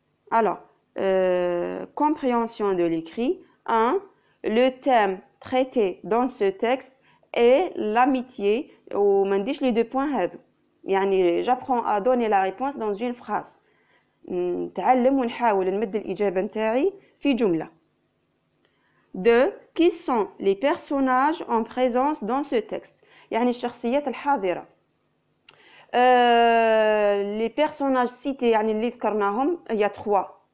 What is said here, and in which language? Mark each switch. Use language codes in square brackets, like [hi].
[fr] Alors, compréhension de l'écrit. 1. Le thème traité dans ce texte est l'amitié. Ou m'indique les deux points. J'apprends à donner la réponse dans une phrase. [ar] نتعلم ونحاول نمد الإجابة نتاعي في جملة. [fr] 2. Qui sont les personnages en présence dans ce texte? [ar] يعني الشخصيات الحاضرة. [fr] Les personnages cités [ar] يعني اللي ذكرناهم [fr] il y a 3.